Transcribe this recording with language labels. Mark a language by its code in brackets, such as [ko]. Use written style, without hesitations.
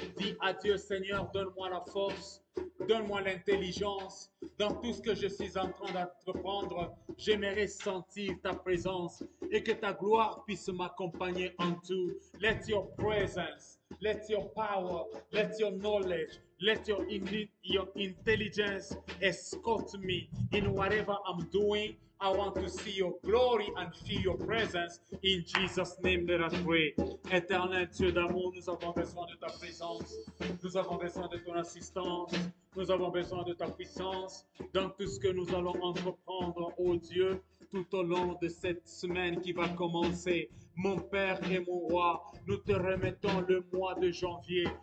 [fr] Dis à Dieu, Seigneur, donne-moi la force, donne-moi l'intelligence. Dans tout ce que je suis en train d'entreprendre, j'aimerais sentir ta présence et que ta gloire puisse m'accompagner en tout. [en] Let your presence, let your power, let your knowledge, let your intelligence escort me in whatever I'm doing. I want to see your glory and feel your presence. In Jesus' name, let us pray. [fr] Éternel Dieu d'amour, nous avons besoin de ta présence. Nous avons besoin de ton assistance. Nous avons besoin de ta puissance dans tout ce que nous allons entreprendre, oh Dieu, tout au long de cette semaine qui va commencer. Mon Père et mon Roi, nous te remettons le mois de janvier.